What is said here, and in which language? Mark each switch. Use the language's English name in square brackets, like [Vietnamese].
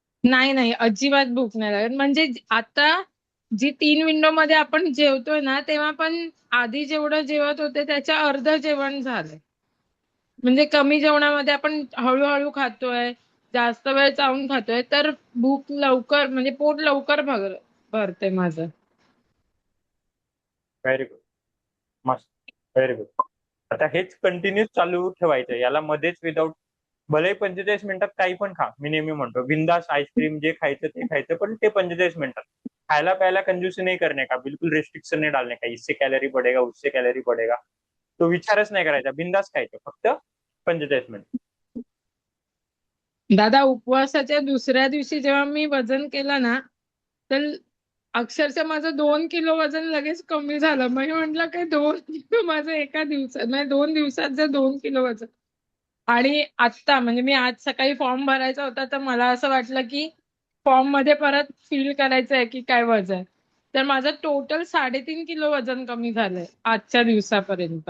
[Marathi] नाही नाही अजिबात भूक नाही लागत म्हणजे आता जी 3 विंडो मध्ये आपण जेवतोय ना तेव्हा पण आधी जेवढं जेवत होते त्याच्या अर्ध जेवण झालंय म्हणजे कमी जेवणामध्ये आपण हळूहळू खातोय जास्त वेळ चावून खातोय तर भूक लवकर म्हणजे पोट लवकर भरते माझं. व्हेरी गुड, मस्त, व्हेरी गुड. आता हेच कंटिन्यूस चालू ठेवायचं, याला मध्येच विदाऊट, भले 45 मिनिटात काही पण खा. मी नेहमी म्हणतो बिंदास आईस्क्रीम जे खायचं ते खायचं, पण ते 45 मिनिटात. खायला प्यायला [Hindi] कंजूसी नहीं करने का, बिल्कुल रिस्ट्रिक्शन नहीं डालने का, इससे कैलोरी बढ़ेगा उससे कैलोरी बढ़ेगा, तो [Marathi] विचारच नाही करायचा, बिंदास खायचं फक्त 45 मिनिट. दादा उपवासाच्या दुसऱ्या दिवशी जेव्हा मी वजन केलं ना तर अक्षरशः माझं 2 किलो वजन लगेच कमी झालं मग म्हटलं काय 2 किलो माझं एका दिवसात म्हणजे 2 दिवसात जर 2 किलो वजन आणि आत्ता म्हणजे मी आज सकाळी फॉर्म भरायचा होता तर मला असं वाटलं की फॉर्म मध्ये परत फिल करायचं आहे की काय वजन तर माझं टोटल 3.5 किलो वजन कमी झालंय आजच्या दिवसापर्यंत.